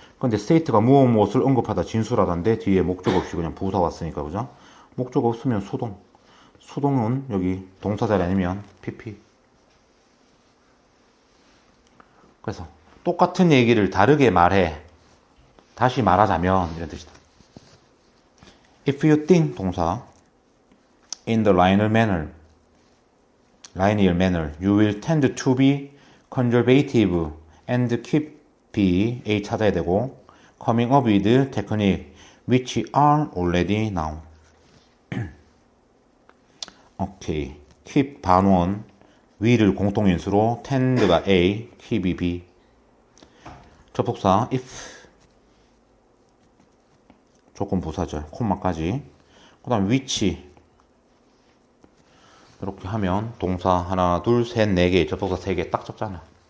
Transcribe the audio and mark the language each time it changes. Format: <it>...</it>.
<ko>근데 state가 무엇을 언급하다 진술하다인데 뒤에 목적 없이 그냥 부사 왔으니까 그죠? 목적 없으면 수동. 수동은 여기 동사자리 아니면 pp. 그래서 똑같은 얘기를 다르게 말해. 다시 말하자면 이런 뜻이다.</ko> <en>If you think 동사 in the linear manner, you will tend to be conservative and keep be A</en> <ko>찾아야 되고</ko> <en>coming up with technique which are already known.</en> <ko>오케이. keep 반원 will을 공통인수로 tend가 A, keep이 B. 접속사 if 조건 부사절 콤마까지. 그다음 which 이렇게 하면 동사 하나, 둘, 셋, 네 개, 접속사 세 개 딱 적잖아.</ko>